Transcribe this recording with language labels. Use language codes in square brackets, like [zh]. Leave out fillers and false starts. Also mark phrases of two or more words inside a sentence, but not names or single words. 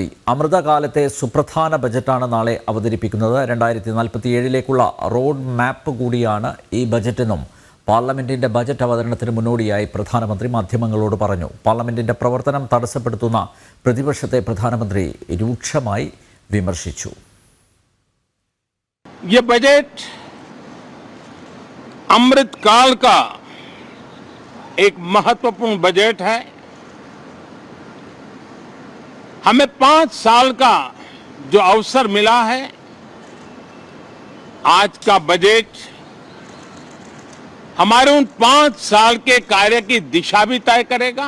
[ml] അമൃതകാലത്തെ സുപ്രധാന ബജറ്റാണ് നാളെ അവതരിപ്പിക്കുന്നത്. 2047ലേക്കുള്ള റോഡ് മാപ്പ് കൂടിയാണ് ഈ ബജറ്റെന്നും പാർലമെന്റിന്റെ ബജറ്റ് അവതരണത്തിന് മുന്നോടിയായി പ്രധാനമന്ത്രി മാധ്യമങ്ങളോട് പറഞ്ഞു. പാർലമെന്റിന്റെ പ്രവർത്തനം തടസ്സപ്പെടുത്തുന്ന പ്രതിപക്ഷത്തെ പ്രധാനമന്ത്രി രൂക്ഷമായി വിമർശിച്ചു. [hi] ये बजट अमृतकाल का एक महत्वपूर्ण बजट है। हमें 5 साल का जो अवसर मिला है, आज का बजट हमारे उन 5 साल के कार्य की दिशा भी तय करेगा।